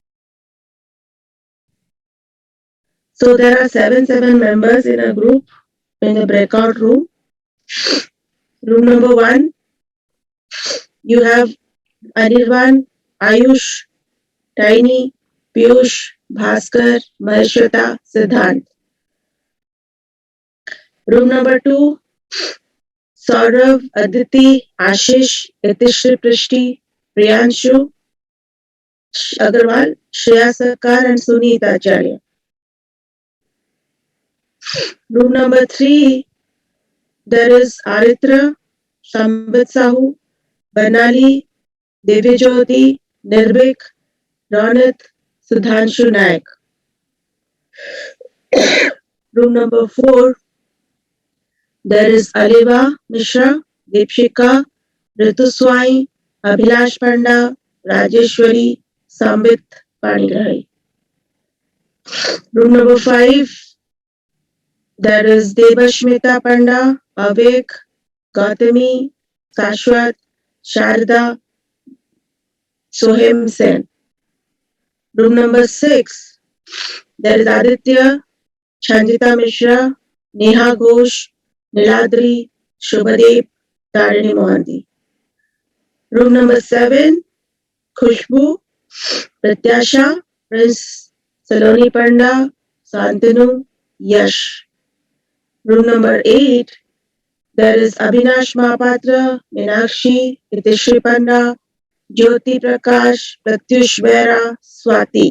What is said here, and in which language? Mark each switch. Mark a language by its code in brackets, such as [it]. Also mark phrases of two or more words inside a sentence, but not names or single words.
[en] So there are seven members in a group in the breakout room. Room number 1, you have Anirvan, Ayush, Tiny, Piyush, Bhaskar, Maheshwata, Siddhant. Room number 2, Saurav, Aditi, Ashish, Itishri Prishti, Priyanshu, Agarwal, Shreya Sarkar and Sunita Acharya. Room number 3, there is Aritra, Sambit Sahu, Banali, Devyajyoti, Nirbhik, Ronit, Sudhanshu Naik. Room number 4, there is Aliva Mishra, Deepshika, Rituswai, Abhilash Panda, Rajeshwari, Sambit Panigrahi. Room number 5, there is Devashmita Panda, Avek, Gautami, Shashwat, Sharda, Sohem Sen. Room number 6, there is Aditya, Chanjita Mishra, Neha Ghosh, Niladri, Shubhadev, Tarini Mohanty. Room number 7, Khushbu, Pratyasha, Prince Saloni Panda, Santanu, Yash. Room number 8, there is Abhinash Mahapatra, Meenakshi, Hitishri Panda, Jyoti Prakash, Pratyush Vera, Swati.